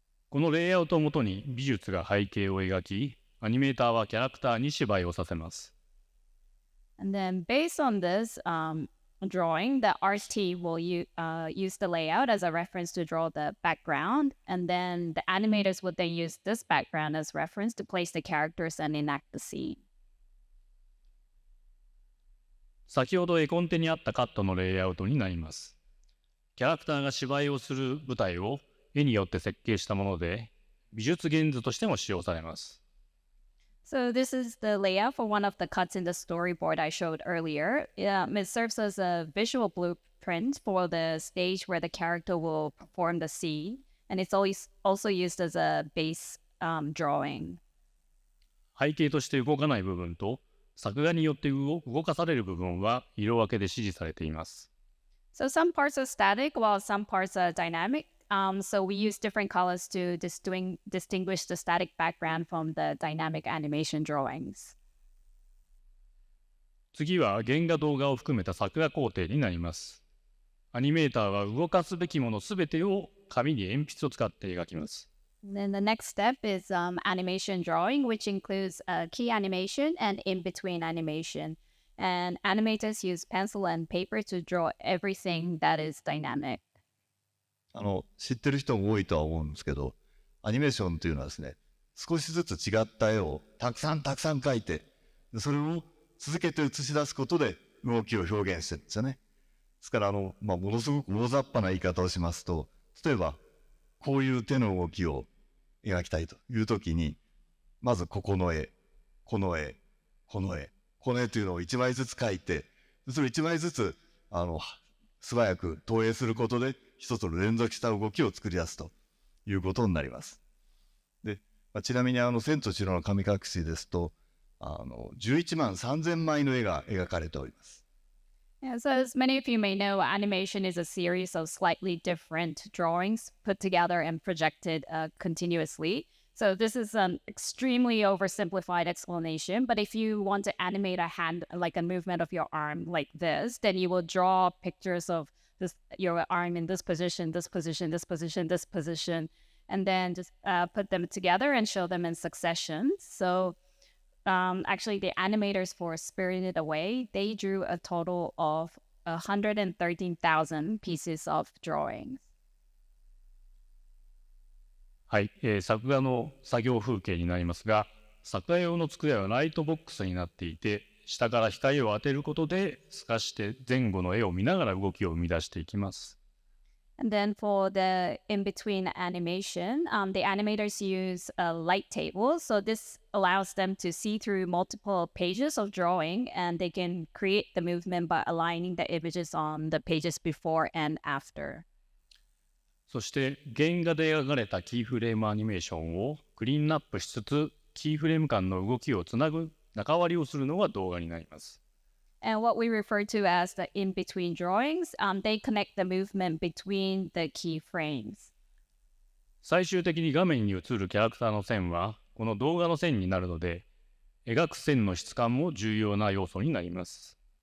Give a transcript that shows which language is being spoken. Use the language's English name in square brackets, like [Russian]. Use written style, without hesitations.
[Japanese] このレイアウトをもとに美術が背景を描き、アニメーターはキャラクターに芝居をさせます。 [English] And then based on this drawing, the art team will use the layout as a reference to draw the background, and then the animators would then use this background as reference to place the characters and enact the scene. [Japanese] 先ほど絵コンテにあったカットのレイアウトになります。キャラクターが芝居をする舞台を絵によって設計したもので、美術原図としても使用されます。 [English] So this is the layout for one of the cuts in the storyboard I showed earlier. It serves as a visual blueprint for the stage where the character will perform the scene, and it's always also used as a base drawing. [Japanese] 背景として動かない部分と作画によって動かされる部分は色分けで指示されています。 [English] So some parts are static while some parts are dynamic. So we use different colors to distinguish the static background from the dynamic animation drawings. [Japanese] 次は原画動画を含めた作画工程になります。アニメーターは動かすべきものすべてを紙に鉛筆を使って描きます。 [English] And then the next step is animation drawing, which includes key animation and in-between animation. And animators use pencil and paper to draw everything that is dynamic. [Japanese] 知ってる人も多いとは思うんですけど、アニメーションというのはですね、少しずつ違った絵をたくさん描いて、それを続けて映し出すことで動きを表現してるんですよね。ですからものすごく大雑把な言い方をしますと、例えばこういう手の動きを描きたいというときに、まずここの絵、この絵、この絵、この絵というのを1枚ずつ描いて、それ1枚ずつ素早く投影することで一つの連続した動きを作り出すということになります。で、ちなみに千と千尋の神隠しですと11万3000枚の絵が描かれております。 [English] Yeah, so as many of you may know, animation is a series of slightly different drawings put together and projected continuously. So this is an extremely oversimplified explanation, but if you want to animate a hand, like a movement of your arm like this, then you will draw pictures of your arm in this position, this position, this position, this position, and then just put them together and show them in succession. So actually the animators for Spirited Away, they drew a total of 113,000 pieces of drawings. [Japanese] はい、作画の作業風景になりますが、作画用の机はライトボックスになっていて、下から光を当てることで透かして前後の絵を見ながら動きを生み出していきます。 [English] And then for the in-between animation, the animators use a light table. So this allows them to see through multiple pages of drawing, and they can create the movement by aligning the images on the pages before and after. [Japanese] そして原画で描かれたキーフレームアニメーションをクリーンアップしつつ、キーフレーム間の動きをつなぐ中割りをするのが動画になります。 [English] And what we refer to as the in-between drawings, they connect the movement between the key frames. [Japanese] 最終的に画面に映るキャラクターの線はこの動画の線になるので、描く線の質感も重要な要素になります。